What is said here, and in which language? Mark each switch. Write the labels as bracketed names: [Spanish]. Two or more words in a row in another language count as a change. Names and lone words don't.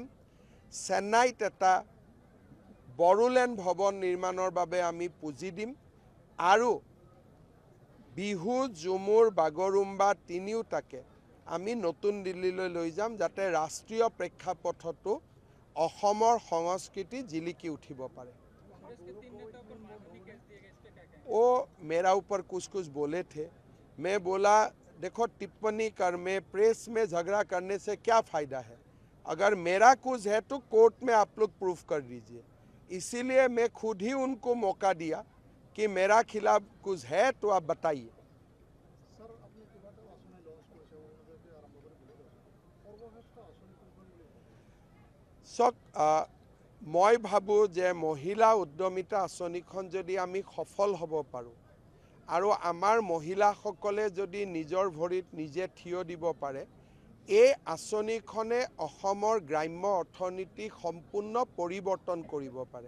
[Assamese] চেন্নাইত এটা বড়োলেণ্ড ভৱন নিৰ্মাণৰ বাবে আমি পুঁজি দিম আৰু বিহু, ঝুমুৰ, বাগৰুম্বা তিনিওটাকে আমি নতুন দিল্লীলৈ লৈ যাম, যাতে ৰাষ্ট্ৰীয় প্ৰেক্ষাপটতো অসমৰ সংস্কৃতি জিলিকি উঠিব পাৰে। [Hindi] मेरा ऊपर कुछ कुछ बोले थे, मैं बोला देखो टिप्पणी कर में, प्रेस में झगड़ा करने से क्या फ़ायदा है। अगर मेरा कुछ है तो कोर्ट में आप लोग प्रूफ कर दीजिए। इसीलिए मैं खुद ही उनको मौका दिया कि मेरा खिलाफ कुछ है तो आप बताइए। [Assamese] মই ভাবোঁ যে মহিলা উদ্যমিতা আঁচনিখন যদি আমি সফল হ'ব পাৰোঁ আৰু আমাৰ মহিলাসকলে যদি নিজৰ ভৰিত নিজে থিয় দিব পাৰে, এই আঁচনিখনে অসমৰ গ্ৰাম্য অৰ্থনীতি সম্পূৰ্ণ পৰিৱৰ্তন কৰিব পাৰে।